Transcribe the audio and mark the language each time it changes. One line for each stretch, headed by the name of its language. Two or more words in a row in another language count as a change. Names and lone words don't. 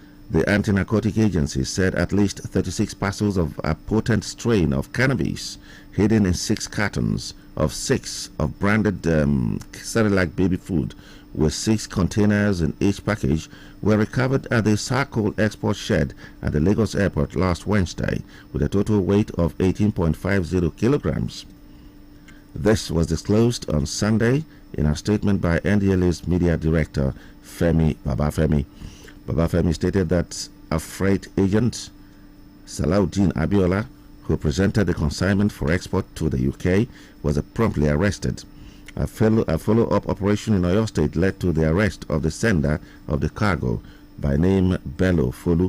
English: The anti-narcotic agency said at least 36 parcels of a potent strain of cannabis hidden in 6 cartons of 6 of branded Cerelac baby food with 6 containers in each package were recovered at the Sarkol export shed at the Lagos airport last Wednesday with a total weight of 18.50 kilograms. This was disclosed on Sunday in a statement by NDLA's media director Babafemi. Babafemi stated that a freight agent, Salahuddin Abiola, who presented the consignment for export to the UK, was promptly arrested. A follow-up operation in Oyo State led to the arrest of the sender of the cargo by name Bello Folu.